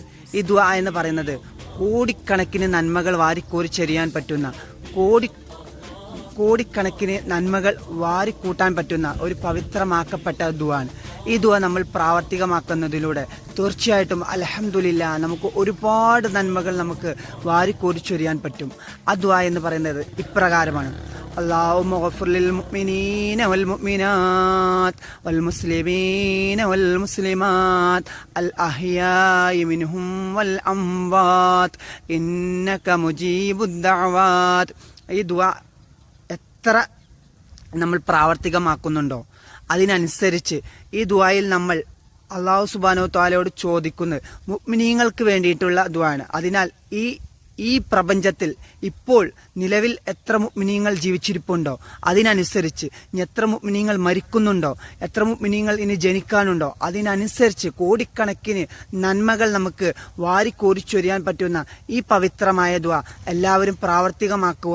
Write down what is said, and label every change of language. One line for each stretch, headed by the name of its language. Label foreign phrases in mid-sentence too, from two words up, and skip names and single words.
Malayalam: ഈ ദുആ എന്ന് പറയുന്നത് കോടിക്കണക്കിന് നന്മകൾ വാരിക്കോരിച്ചെറിയാൻ പറ്റുന്ന കോടിക്കണക്കിന് നന്മകൾ വാരിക്കൂട്ടാൻ പറ്റുന്ന ഒരു പവിത്രമാക്കപ്പെട്ട ദുആണ്. ഈ ദുആ നമ്മൾ പ്രാവർത്തികമാക്കുന്നതിലൂടെ തീർച്ചയായിട്ടും അൽഹംദുലില്ലാഹ് നമുക്ക് ഒരുപാട് നന്മകൾ നമുക്ക് വാരിക്കോരിച്ചൊരിയാൻ പറ്റും. ആ ദുആ എന്ന് പറയുന്നത് ഇപ്രകാരമാണ്:
Arabic: اللهم اغفر للمؤمنين والمؤمنات والمسلمين والمسلمات الأحياء منهم والأموات إنك مجيب الدعوات.
Malayalam: ഈ ദുആ എത്ര നമ്മൾ പ്രാവർത്തികമാക്കുന്നുണ്ടോ അതിനനുസരിച്ച് ഈ ദുആയിൽ നമ്മൾ
Arabic: الله سبحانه وتعالى
Malayalam: ചോദിക്കുന്നത് മുഅ്മിനീങ്ങൾക്ക് വേണ്ടിയിട്ടുള്ള ദുആണ്. അതിനാൽ ഈ പ്രപഞ്ചത്തിൽ ഇപ്പോൾ നിലവിൽ എത്ര മുഅ്മിനീങ്ങൾ ജീവിച്ചിരിപ്പുണ്ടോ അതിനനുസരിച്ച് ഇനി എത്ര മുഅ്മിനീങ്ങൾ മരിക്കുന്നുണ്ടോ, എത്ര മുഅ്മിനീങ്ങൾ ഇനി ജനിക്കാനുണ്ടോ അതിനനുസരിച്ച് കോടിക്കണക്കിന് നന്മകൾ നമുക്ക് വാരിക്കോരിച്ചൊരിയാൻ പറ്റുന്ന ഈ പവിത്രമായ ദുആ എല്ലാവരും പ്രാവർത്തികമാക്കുക.